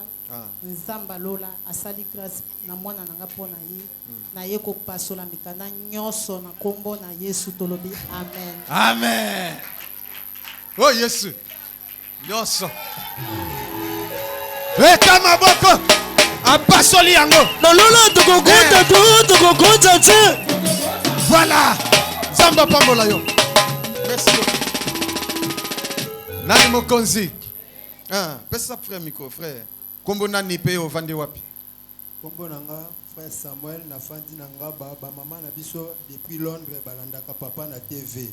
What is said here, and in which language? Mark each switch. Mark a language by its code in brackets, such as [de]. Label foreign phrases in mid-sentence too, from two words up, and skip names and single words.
[ln] Nzamba lola asali grâce na mwana nanga pona ye na ye ko pasola mikanda nyonso na kombo na Yesu tolobi amen. Amen. Oh Yesu. Nyonso. Weka maboko apasoli yango. Na lola tukokota tu tukokota tu. Voilà. [fr] Zamba pambola yo. Merci beaucoup. Nani mokonzi. Ah, pesa frère micro frère. Kombo nani pe o vande wapi? Kombo nanga frère Samuel na fandi nanga ba maman na biso depuis Londres balandaka papa na TV.